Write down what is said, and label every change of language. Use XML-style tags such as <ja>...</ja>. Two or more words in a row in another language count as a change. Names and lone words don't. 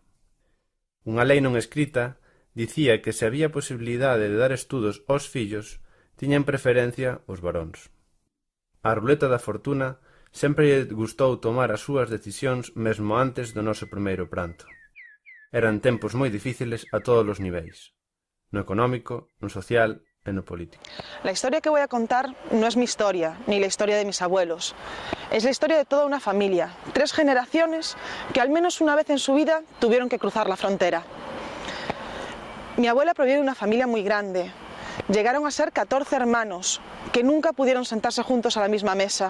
<gl>Unha lei non escrita dicía que se había posibilidade de dar estudos aos fillos, tiñan preferencia os varóns. A ruleta da fortuna sempre lle gustou tomar as súas decisións mesmo antes do noso primeiro pranto. Eran tempos moi difíciles a todos os niveis, no económico, no social e no político.</gl> <es>La historia que voy a contar no es mi historia, ni la historia de mis abuelos. Es la historia de toda una familia, 3 generaciones que al menos una vez en su vida tuvieron que cruzar la frontera. Mi abuela proviene de una familia muy grande. Llegaron a ser 14 hermanos que nunca pudieron sentarse juntos a la misma mesa.</es>